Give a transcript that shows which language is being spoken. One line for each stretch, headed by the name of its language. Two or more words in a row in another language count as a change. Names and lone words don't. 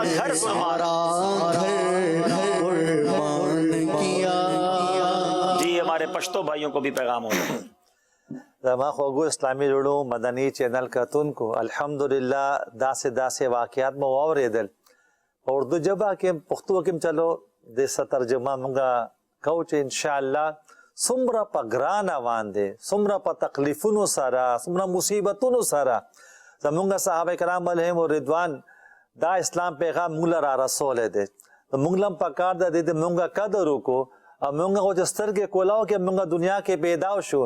Urdu: سارا گھر قربان کیا. جی ہمارے پشتو بھائیوں کو بھی پیغام ہوتا ہے.
Pashto: زما خوږو اسلامي رڼو مدني چینل کتونکو الحمدلله داسې واقعات مو واورېدل په اردو ژبه کې پښتو کې چلو د ترجمه مونږه کوو چې
Arabic: ان شاء الله
Pashto: څومره په ګران روان دي څومره په تکلیفونو سره څومره مصیبتونو سره زمونږ صحابه کرام
Arabic: علیهم رضوان
Pashto: دا اسلام پیغام موږ را رسول دي موږ لم پکار د دې مونږه قدر وکړو او مونږ او سترګې کولاو کې مونږ دنیا کې پیدا شو